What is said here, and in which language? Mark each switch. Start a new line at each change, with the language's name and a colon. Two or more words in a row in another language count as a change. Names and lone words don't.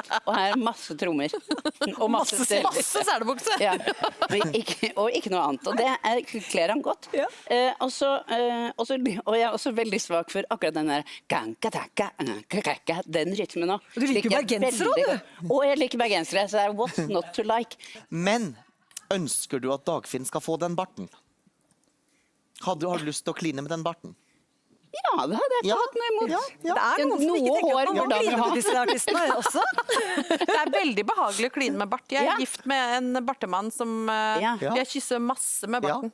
Norwegian: Og her er masse trommer. Og masse selbukse. Ja. Og ikke noe annet. Og det kler han godt. Ja. Og jeg er også veldig svak for akkurat den der den rytmen også. Du liker bergensere også, du? Og jeg liker bergensere, så det er
English: what's not to like.
Norwegian: Men ønsker du at Dagfinn skal få den barten? Har du lyst til å kline med den barten? Ja, det hadde jeg ikke hatt noe imot. Det er noen som ikke tenker at man må kline med disse artistene også. Det er veldig behagelig å kline med bart. Jeg er gift med en bartemann som jeg kysser masse med barten.